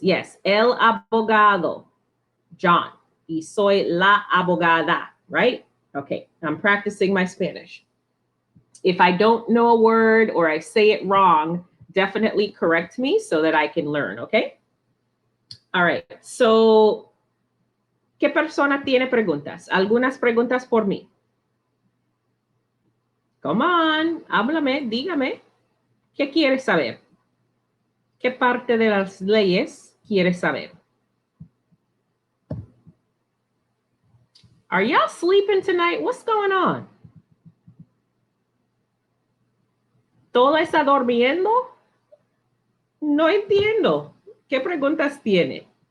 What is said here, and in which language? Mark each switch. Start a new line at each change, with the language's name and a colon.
Spanish: Yes, el abogado, John. Y soy la abogada, right?
English: Okay, I'm practicing my Spanish. If I don't know a word or I say it wrong, definitely correct me so that I can learn, okay? All right, so,
Spanish: ¿qué persona tiene preguntas? Algunas preguntas por mí.
English: Come on,
Spanish: háblame, dígame. ¿Qué quieres saber? ¿Qué parte de las leyes quieres saber?
English: Are y'all sleeping tonight? What's going on?
Spanish: ¿Toda está durmiendo? No entiendo. ¿Qué preguntas tiene?